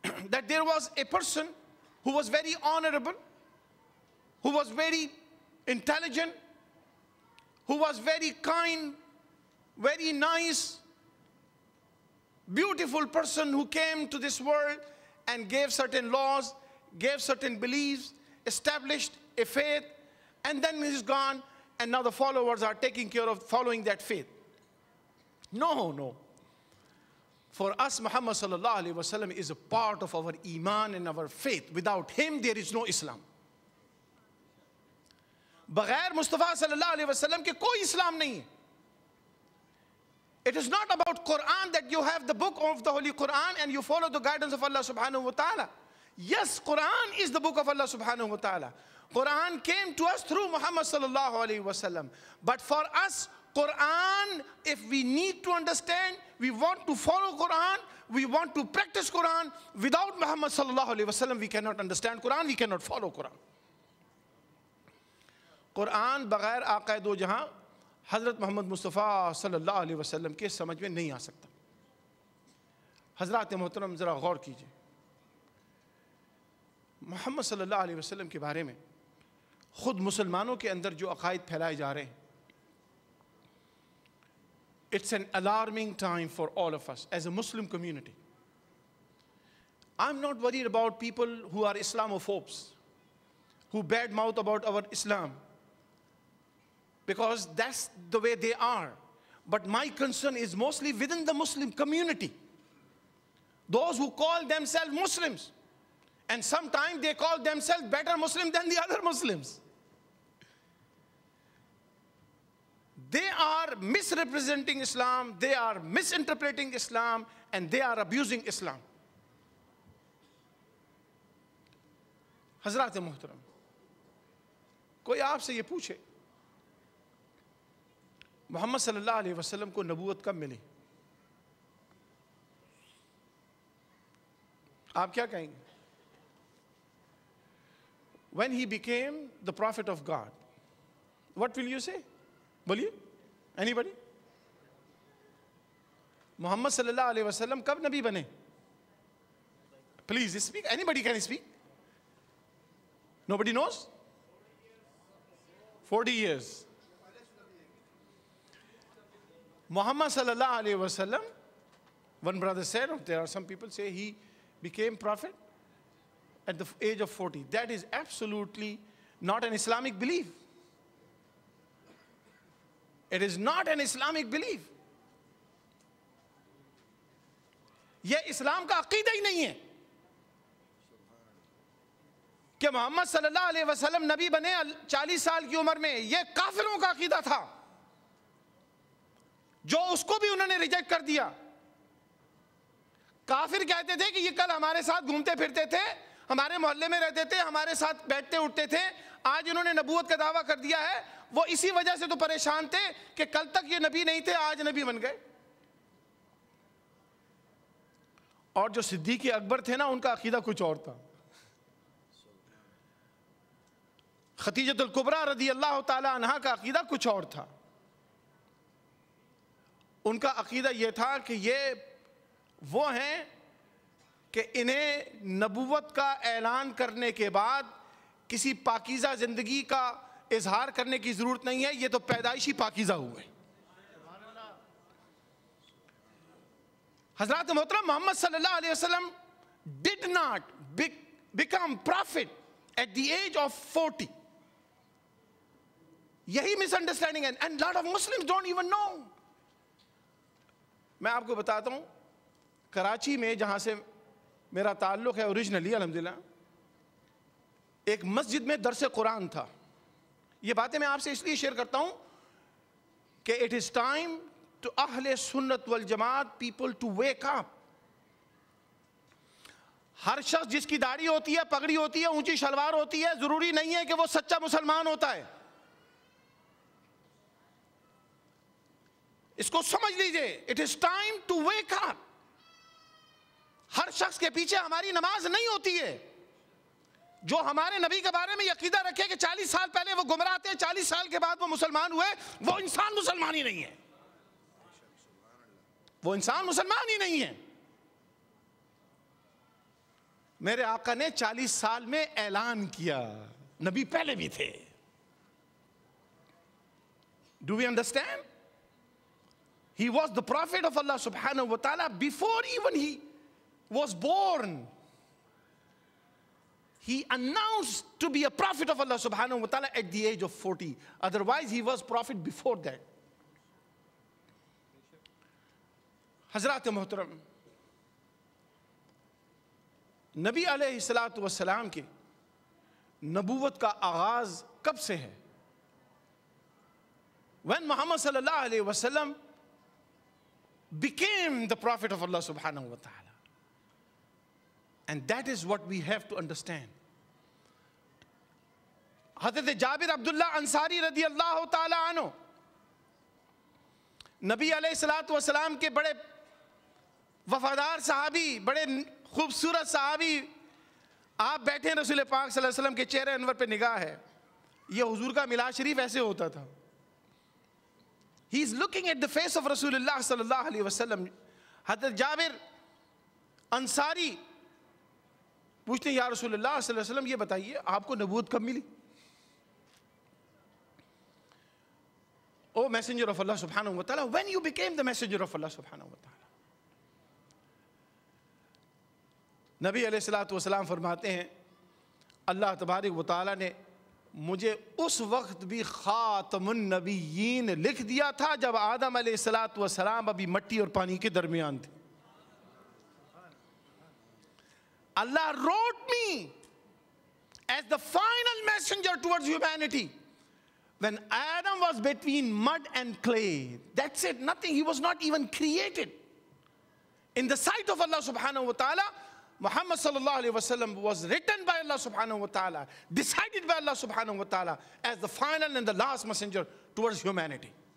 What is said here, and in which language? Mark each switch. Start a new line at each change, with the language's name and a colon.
English: That there was a person who was very honorable, who was very intelligent, who was very kind, very nice, beautiful person who came to this world and gave certain laws, gave certain beliefs, established a faith, and then he's gone, and now the followers are taking care of following that faith. No, no. For us, Muhammad sallallahu alaihi wasallam is a part of our iman and our faith. Without him, there is no Islam.
Urdu: بغیر مصطفیٰ صلی اللہ علیہ وسلم کے کوئی اسلام نہیں ہے.
English: It is not about Quran that you have the book of the Holy Quran and you follow the guidance of Allah subhanahu wa ta'ala. Yes, Quran is the book of Allah subhanahu wa ta'ala. Quran came to us through Muhammad sallallahu alayhi wa sallam. But for us, Quran, if we need to understand, we want to follow Quran, we want to practice Quran, without Muhammad sallallahu alayhi wa sallam, we cannot understand Quran, we cannot follow Quran.
Urdu: قرآن بغیر آقا دو جہاں حضرت محمد مصطفیٰ صلی اللہ علیہ وسلم کے سمجھ میں نہیں آ سکتا. حضرات محترم ذرا غور کیجئے. محمد صلی اللہ علیہ وسلم کے بارے میں خود مسلمانوں کے اندر جو عقائد پھیلائے جا رہے ہیں,
English: it's an alarming time for all of us as a Muslim community. I'm not worried about people who are Islamophobes, who badmouth about our Islam, because that's the way they are. But my concern is mostly within the Muslim community. Those who call themselves Muslims, and sometimes they call themselves better Muslim than the other Muslims. They are misrepresenting Islam, they are misinterpreting Islam, and they are abusing Islam.
Urdu: حضرات محترم, کوئی آپ سے یہ پوچھے محمد صلی اللہ علیہ وسلم کو نبوت کب ملی, آپ کیا کہیں گے؟
English: When he became the prophet of God, what will you say?
Urdu: بولیے,
English: anybody?
Urdu: محمد صلی اللہ علیہ وسلم کب نبی بنے؟
English: Please speak. Anybody can speak. Nobody knows? 40 years. Muhammad sallallahu alayhi wasallam, one brother said, there are some people say he became prophet at the age of 40. That is absolutely not an Islamic belief. It is not an Islamic belief.
Urdu: یہ اسلام کا عقیدہ ہی نہیں ہے کہ محمد صلی اللہ علیہ وسلم نبی بنے 40 سال کی عمر میں. یہ کافروں کا عقیدہ تھا جو اس کو بھی انہوں نے ریجیکٹ کر دیا. کافر کہتے تھے کہ یہ کل ہمارے ساتھ گھومتے پھرتے تھے, ہمارے محلے میں رہتے تھے, ہمارے ساتھ بیٹھتے اٹھتے تھے, آج انہوں نے نبوت کا دعویٰ کر دیا ہے. وہ اسی وجہ سے تو پریشان تھے کہ کل تک یہ نبی نہیں تھے, آج نبی بن گئے. اور جو صدیق اکبر تھے نا, ان کا عقیدہ کچھ اور تھا. خدیجۃ الکبریٰ رضی اللہ تعالی عنہا کا عقیدہ کچھ اور تھا. ان کا عقیدہ یہ تھا کہ یہ وہ ہیں کہ انہیں نبوت کا اعلان کرنے کے بعد کسی پاکیزہ زندگی کا اظہار کرنے کی ضرورت نہیں ہے, یہ تو پیدائشی پاکیزہ ہوئے. حضرات محترم,
English: محمد صلی اللہ علیہ وسلم did not become prophet at the age of 40.
Urdu: یہی مس انڈرسٹینڈنگ ہے,
English: and lot of Muslims don't even know.
Urdu: میں آپ کو بتاتا ہوں, کراچی میں جہاں سے میرا تعلق ہے اوریجنلی الحمدللہ, ایک مسجد میں درس قرآن تھا. یہ باتیں میں آپ سے اس لیے شیئر کرتا ہوں کہ
English: it is time to
Urdu: اہل سنت والجماعت
English: people to wake up.
Urdu: ہر شخص جس کی داڑھی ہوتی ہے, پگڑی ہوتی ہے, اونچی شلوار ہوتی ہے, ضروری نہیں ہے کہ وہ سچا مسلمان ہوتا ہے. اس کو سمجھ لیجئے.
English: It is time to wake up.
Urdu: ہر شخص کے پیچھے ہماری نماز نہیں ہوتی ہے. جو ہمارے نبی کے بارے میں عقیدہ رکھے کہ 40 سال پہلے وہ گمراہ تھے, 40 سال کے بعد وہ مسلمان ہوئے, وہ انسان مسلمان ہی نہیں ہے. وہ انسان مسلمان ہی نہیں ہے. میرے آقا نے 40 سال میں اعلان کیا, نبی پہلے بھی تھے.
English: Do we understand? He was the prophet of Allah subhanahu wa ta'ala before even he was born. He announced to be a prophet of Allah subhanahu wa ta'ala at the age of 40. Otherwise, he was prophet before that.
Urdu: حضرات محترم, نبی علیہ الصلاۃ والسلام کے نبوت کا آغاز کب سے ہے؟
English: When Muhammad sallallahu alayhi wa sallam became the prophet of Allah subhanahu wa ta'ala. And that is what we have to understand.
Urdu: حضرت جابر عبداللہ انصاری رضی اللہ تعالی عنہ نبی علیہ الصلاۃ والسلام کے بڑے وفادار صحابی, بڑے خوبصورت صحابی. آپ بیٹھے رسول پاک صلی اللہ علیہ وسلم کے چہرے انور پہ نگاہ ہے. یہ حضور کا میلاد شریف ایسے ہوتا تھا.
English: He is looking at the face of Rasulullah sallallahu alayhi wa sallam.
Urdu: حضرت جابر انصاری پوچھتے ہیں یا رسول اللہ صلی اللہ علیہ وسلم یہ بتائیے آپ کو نبوت کب ملی؟
English: Oh messenger of Allah subhanahu wa ta'ala, when you became the messenger of Allah subhanahu wa ta'ala.
Urdu: نبی علیہ الصلوۃ والسلام فرماتے ہیں اللہ تبارک و تعالیٰ نے مجھے اس وقت بھی خاتم النبیین لکھ دیا تھا جب آدم علیہ الصلوۃ والسلام ابھی مٹی اور پانی کے درمیان تھے.
English: Allah wrote me as the final messenger towards humanity when Adam was between mud and clay. That's it, nothing. He was not even created. In the sight of Allah subhanahu wa ta'ala, Muhammad sallallahu alayhi wa sallam was written by Allah subhanahu wa ta'ala, decided by Allah subhanahu wa ta'ala as the final and the last messenger towards humanity.